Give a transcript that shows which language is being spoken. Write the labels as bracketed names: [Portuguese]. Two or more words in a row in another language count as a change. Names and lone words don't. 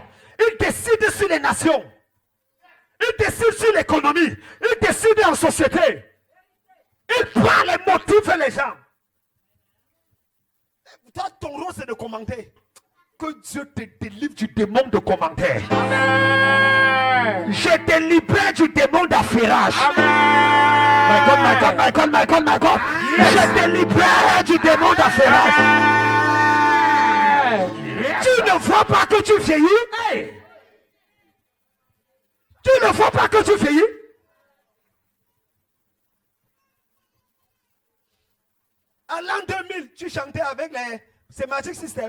[French] Ils décident sur les nations. Ils décident sur l'économie. Ils décident en société. Ils parlent et motivent les gens. Toi, ton rôle, c'est de commenter. Que Dieu te délivre du démon de commentaire. Amen. Je te libère du démon d'affairage. Amen. [English] My God, my God, my God, my God, my God. Yes. [French] Je te libère du démon d'affairage. [English] Yes. [French] Tu ne vois pas que tu vieillis? [English] Hey. [French] Tu ne vois pas que tu vieillis? En l'an 2000, tu chantais avec c'est Magic System.